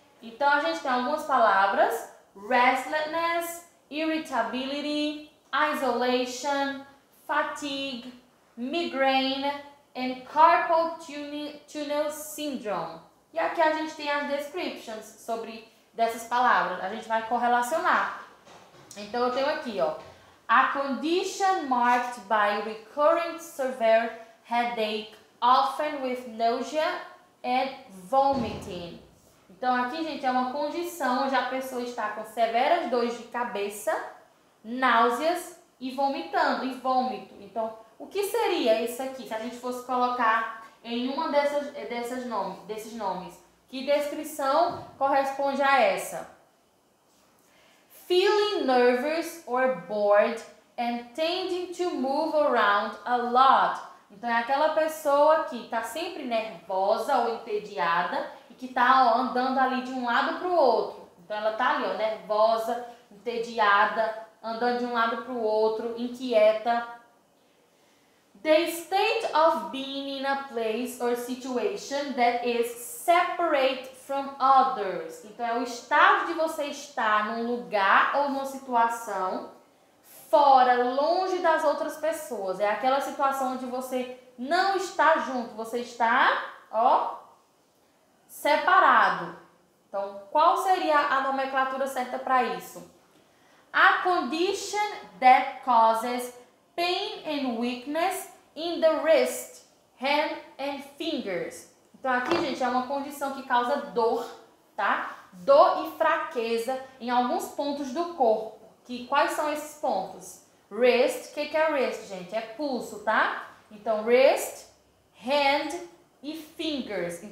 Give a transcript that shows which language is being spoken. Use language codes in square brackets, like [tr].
[pt] Então, a gente tem algumas palavras: [en] restlessness, irritability, isolation, fatigue, migraine and carpal tunnel syndrome. [pt] E aqui a gente tem as descriptions sobre dessas palavras. A gente vai correlacionar. Então, eu tenho aqui, ó, [en] a condition marked by recurrent severe headache, often with nausea and vomiting. [pt] Então, aqui, gente, é uma condição onde a pessoa está com severas dores de cabeça, náuseas e vomitando, e vômito. Então, o que seria isso aqui, se a gente fosse colocar em uma desses nomes? Que descrição corresponde a essa? [en] Feeling nervous or bored and tending to move around a lot. [pt] Então, é aquela pessoa que está sempre nervosa ou entediada e que está andando ali de um lado para o outro. Então, ela está ali, ó, nervosa, entediada, andando de um lado para o outro, inquieta. [en] The state of being in a place or situation that is separate from others. [pt] Então, é o estado de você estar num lugar ou numa situação fora, longe das outras pessoas. É aquela situação onde você não está junto, você está, ó, separado. Então, qual seria a nomenclatura certa para isso? [en] A condition that causes pain and weakness in the wrist, hand and fingers. [pt] Então aqui, gente, é uma condição que causa dor, tá? Dor e fraqueza em alguns pontos do corpo. Quais são esses pontos? Wrist, o que é wrist, gente? É pulso, tá? Então, wrist, hand e fingers.